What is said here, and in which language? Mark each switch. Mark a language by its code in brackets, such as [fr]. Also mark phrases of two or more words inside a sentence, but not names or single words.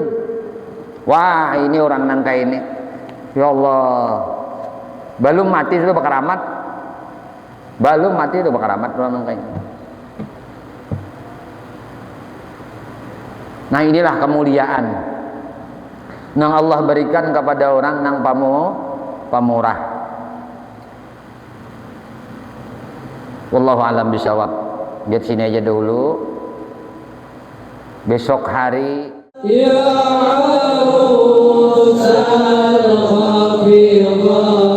[id] Wah ini orang nangka ini, ya Allah. Belum mati sudah bakaramat. Belum mati sudah bakaramat orang nangka ini. Nah inilah kemuliaan yang Allah berikan kepada orang yang pamurah. [ar] والله أعلم بالصواب. [id] Lihat sini aja dulu. Besok hari Ya Arusal Khafiqah